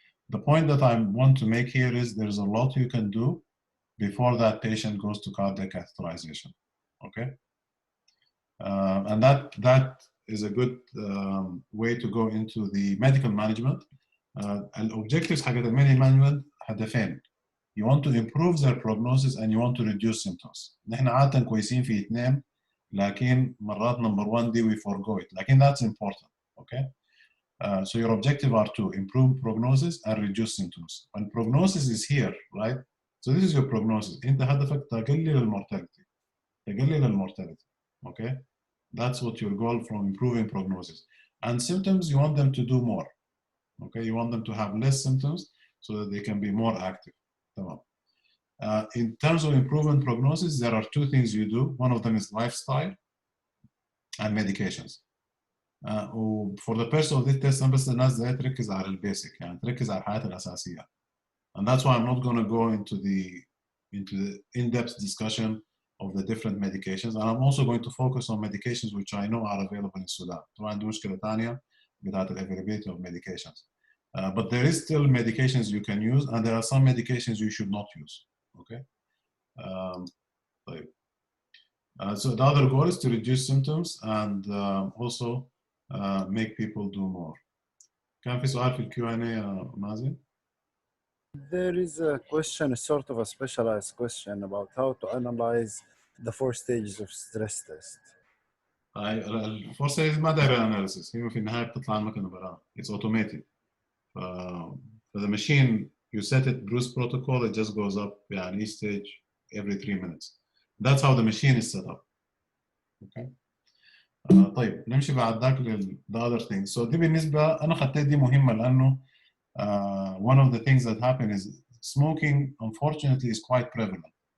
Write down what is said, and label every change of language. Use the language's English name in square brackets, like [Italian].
[English] The point that I want to make here is there's a lot you can do before that patient goes to cardiac catheterization. Okay. And that is a good way to go into the medical management. Objectives حقت medical management هدفين: you want to improve their prognosis and you want to reduce symptoms. [Arabic] نحن عادة كويسين في 2, لكن مرات number 1 دي [English] we forgo it. لكن that's important. Okay. So your objective are to improve prognosis and reduce symptoms. And prognosis is here, right? So this is your prognosis. [Arabic] أنت هدفك تقلل المورتاليتي. تقلل المورتاليتي. Okay. [English] That's what your goal from improving prognosis. And symptoms, you want them to do more. Okay, you want them to have less symptoms so that they can be more active. In terms of improving prognosis, there are 2 things you do. One of them is lifestyle and medications. For the purpose of this test, [Arabic] بس الناس زي تركز على البيسك, يعني تركز على الحاجات الأساسية. [English] And that's why I'm not going to go into the in-depth discussion of the different medications, and I'm also going to focus on medications which I know are available in Sudan. [Arabic] طبعا عندي مشكلة ثانية بتاعت [English] availability of medications. But there is still medications you can use, and there are some medications you should not use. Okay. So the other goal is to reduce symptoms and also make people do more. [Arabic] كان في سؤال في Q&A يا مازن؟ [English] There is a question, sort of a specialized question about how to analyze the 4 stages of stress test. [Arabic] ال 4 stages ما داير analysis, هي في النهاية بتطلع المكنة براها. [English] It's automated. For the machine, you set it Bruce protocol, it just goes up يعني each stage every 3 minutes. That's how the machine is set up. Okay. [Arabic] طيب نمشي بعد ذاك [English] the other thing. So [Arabic] دي بالنسبة أنا خدت دي مهمة لأنه [English] one of the things that happen is smoking unfortunately is quite prevalent.